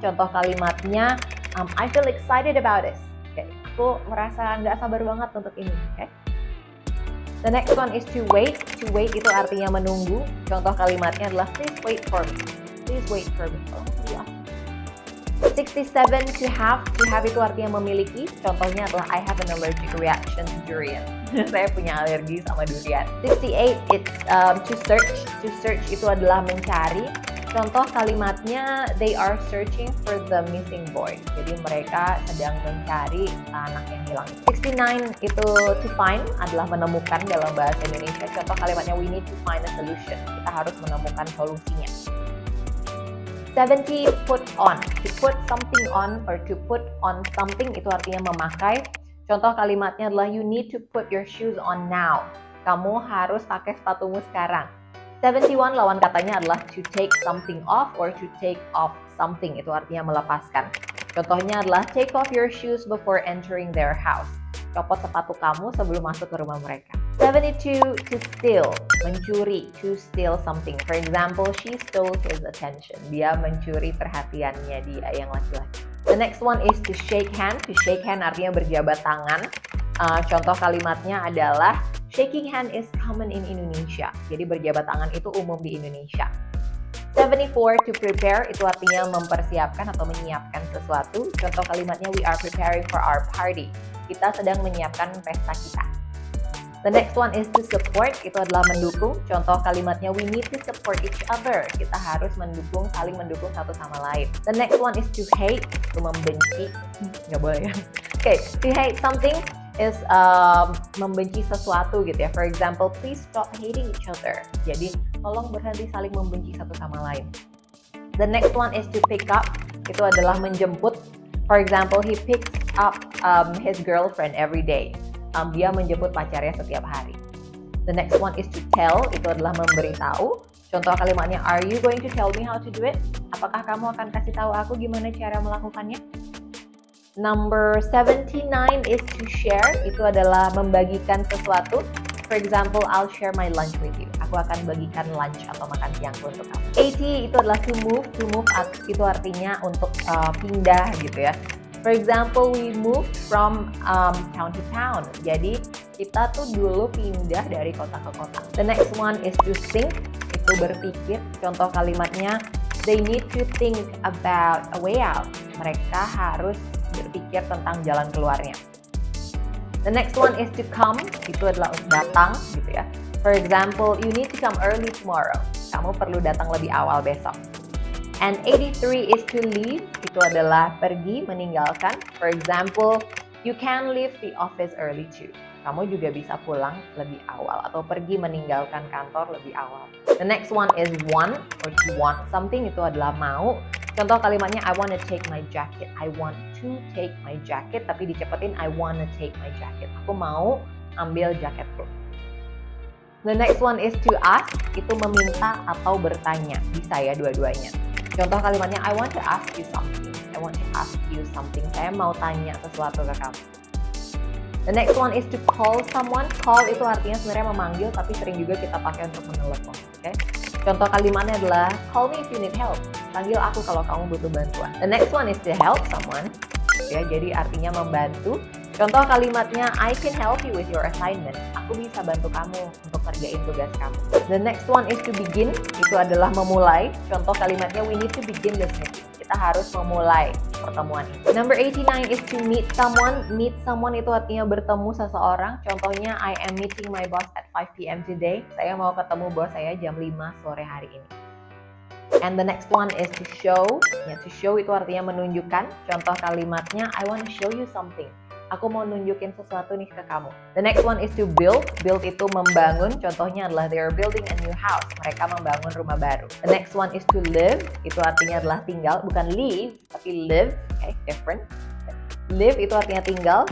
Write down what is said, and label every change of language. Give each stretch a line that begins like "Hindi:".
Indonesian: Contoh kalimatnya,
English: I feel excited about this. Okay.
Indonesian: Aku merasa nggak sabar banget untuk ini.
English: Okay. The next one is to wait. To wait
Indonesian: itu artinya menunggu. Contoh kalimatnya adalah
English: please wait for me. Please wait for me.
Indonesian: Oh, ya.
English: 67 to have. To have
Indonesian: itu artinya memiliki. Contohnya adalah
English: I have an allergic reaction to durian.
Indonesian: Saya punya alergi sama durian. 68
English: it's to search.
Indonesian: To search itu adalah mencari. Contoh kalimatnya,
English: they are searching for the missing boy.
Indonesian: Jadi mereka sedang mencari anak yang hilang. 69 itu to find adalah menemukan dalam bahasa Indonesia. Contoh kalimatnya,
English: we need to find a solution.
Indonesian: Kita harus menemukan solusinya.
English: 70 put on. To put something on or to put on something
Indonesian: itu artinya memakai. Contoh kalimatnya adalah
English: you need to put your shoes on now.
Indonesian: Kamu harus pakai sepatumu sekarang.
English: 71
Indonesian: lawan katanya adalah
English: to take something off or to take off something.
Indonesian: Itu artinya melepaskan. Contohnya adalah
English: take off your shoes before entering their house.
Indonesian: Copot sepatu kamu sebelum masuk ke rumah mereka.
English: 72 to steal, mencuri, to steal something. For example, she stole his attention.
Indonesian: Dia mencuri perhatiannya dia yang laki-laki.
English: The next one is to shake hand.
Indonesian: To shake hand artinya berjabat tangan. Contoh kalimatnya adalah
English: shaking hand is common in Indonesia.
Indonesian: Jadi berjabat tangan itu umum di Indonesia. 74 to prepare itu artinya mempersiapkan atau menyiapkan sesuatu. Contoh kalimatnya
English: we are preparing for our party.
Indonesian: Kita sedang menyiapkan pesta kita.
English: The next one is to support,
Indonesian: itu adalah mendukung. Contoh kalimatnya
English: we need to support each other.
Indonesian: Kita harus mendukung, saling mendukung satu sama lain.
English: The next one is to hate,
Indonesian: itu membenci. Nggak boleh ya.
English: Okay, to hate something is
Indonesian: membenci sesuatu gitu ya.
English: For example, please stop hating each other.
Indonesian: Jadi, tolong berhenti saling membenci satu sama lain.
English: The next one is to pick up,
Indonesian: itu adalah menjemput.
English: For example, he picks up his girlfriend every day.
Indonesian: Dia menjemput pacarnya setiap hari.
English: The next one is to tell,
Indonesian: itu adalah memberitahu. Contoh kalimatnya,
English: are you going to tell me how to do it?
Indonesian: Apakah kamu akan kasih tahu aku gimana cara melakukannya?
English: Number 79 is to share,
Indonesian: itu adalah membagikan sesuatu.
English: For example, I'll share my lunch with you.
Indonesian: aku akan bagikan lunch atau makan siangku untuk kamu. 80 itu adalah to move. To move itu artinya untuk pindah gitu ya.
English: For example, we moved from town to town.
Indonesian: Jadi kita tuh dulu pindah dari kota ke kota.
English: The next one is to think, itu berpikir.
Indonesian: Contoh kalimatnya,
English: they need to think about a way out.
Indonesian: Mereka harus berpikir tentang jalan keluarnya.
English: The next one is to come,
Indonesian: itu adalah datang gitu ya.
English: For example, you need to come early tomorrow.
Indonesian: Kamu perlu datang lebih awal besok.
English: And 83 is to leave,
Indonesian: itu adalah pergi, meninggalkan.
English: For example, you can leave the office early too.
Indonesian: Kamu juga bisa pulang lebih awal atau pergi meninggalkan kantor lebih awal.
English: The next one is want or to want something,
Indonesian: itu adalah mau. Contoh kalimatnya,
English: I want to take my jacket. I want to take my jacket,
Indonesian: tapi dicepetin,
English: I want to take my jacket.
Indonesian: Aku mau ambil jaketku.
English: The next one is to ask,
Indonesian: itu meminta atau bertanya. Bisa ya dua-duanya. Contoh kalimatnya,
English: I want to ask you something. I want to ask you something.
Indonesian: Saya mau tanya sesuatu ke kamu.
English: The next one is to call someone.
Indonesian: Call itu artinya sebenarnya memanggil, tapi sering juga kita pakai untuk menelepon. Okay? Contoh kalimatnya adalah,
English: call me if you need help.
Indonesian: Panggil aku kalau kamu butuh bantuan.
English: The next one is to help someone.
Indonesian: Ya, jadi artinya membantu. Contoh kalimatnya,
English: I can help you with your assignment.
Indonesian: Aku bisa bantu kamu untuk kerjain tugas kamu.
English: The next one is to begin.
Indonesian: Itu adalah memulai. Contoh kalimatnya,
English: we need to begin this meeting.
Indonesian: Kita harus memulai pertemuan ini.
English: Number 89 is to meet someone. Meet someone
Indonesian: itu artinya bertemu seseorang. Contohnya,
English: I am meeting my boss at 5 p.m. today.
Indonesian: Saya mau ketemu bos saya jam 5 sore hari ini.
English: And the next one is to show.
Indonesian: Ya,
English: to show
Indonesian: itu artinya menunjukkan. Contoh kalimatnya,
English: I want to show you something.
Indonesian: Aku mau nunjukin sesuatu nih ke kamu.
English: The next one is to build. Build
Indonesian: itu membangun. Contohnya adalah
English: they are building a new house.
Indonesian: Mereka membangun rumah baru.
English: The next one is to live.
Indonesian: Itu artinya adalah tinggal. Bukan live, tapi live.
English: Okay, different.
Indonesian: Live itu artinya tinggal.